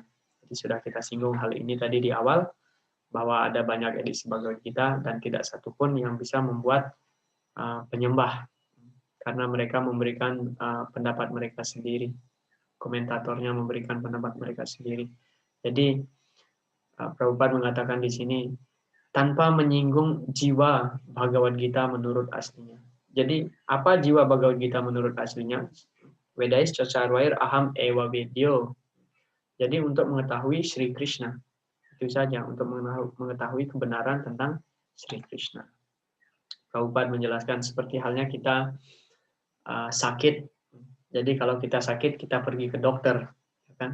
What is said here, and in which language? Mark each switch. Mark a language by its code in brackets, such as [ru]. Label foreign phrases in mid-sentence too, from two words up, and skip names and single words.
[id] Jadi sudah kita singgung hal ini tadi di awal, bahwa ada banyak edisi Bhagavad Gita dan tidak satupun yang bisa membuat penyembah, karena mereka memberikan pendapat mereka sendiri. Komentatornya memberikan pendapat mereka sendiri. Jadi Prabhupada mengatakan di sini tanpa menyinggung jiwa Bhagavad Gita menurut aslinya. Jadi apa jiwa Bhagavad Gita menurut aslinya? [sa] Vedais cacharvair aham eva vedyo. [id] Jadi untuk mengetahui Sri Krishna. Itu saja, untuk mengetahui kebenaran tentang Sri Krishna. Prabhupada menjelaskan seperti halnya kita sakit. Jadi kalau kita sakit, kita pergi ke dokter. Kan?